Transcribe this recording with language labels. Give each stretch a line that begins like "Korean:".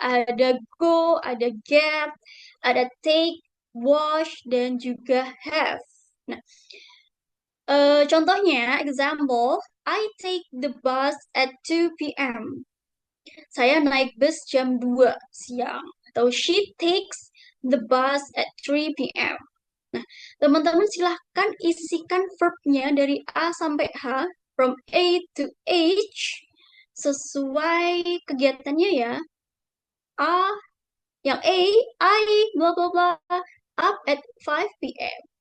Indonesian: Ada go, ada get, ada take, wash, dan juga have. Nah, contohnya,
English: example, I take the bus at 2 p.m.
Indonesian: Saya naik bus jam 2 siang. Atau
English: she takes the bus at 3 p.m.
Indonesian: Nah, teman-teman silahkan isikan verbnya dari A sampai H,
English: from A to H,
Indonesian: sesuai kegiatannya ya.
English: A,
Indonesian: yang
English: A, I, bla bla bla, up at 5 p.m.